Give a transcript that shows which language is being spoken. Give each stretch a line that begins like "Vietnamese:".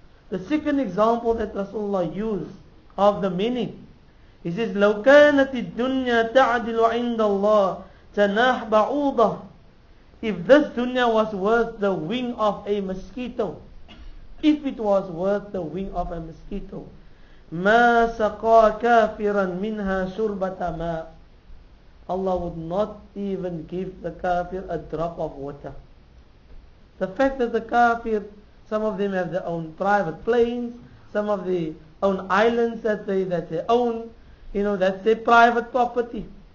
English: The second example that Rasulullah used of the many, he says,
Arabic: لو كانت الدنيا تعدل عند الله جناح بعوضة.
English: If this dunya was worth the wing of a mosquito, if it was worth the wing of a mosquito,
Arabic: ما سقى كافرا منها شربة ماء.
English: Allah would not even give the kafir a drop of water. The fact that the kafir, some of them have their own private planes, some of their own islands that they own, that's their private property.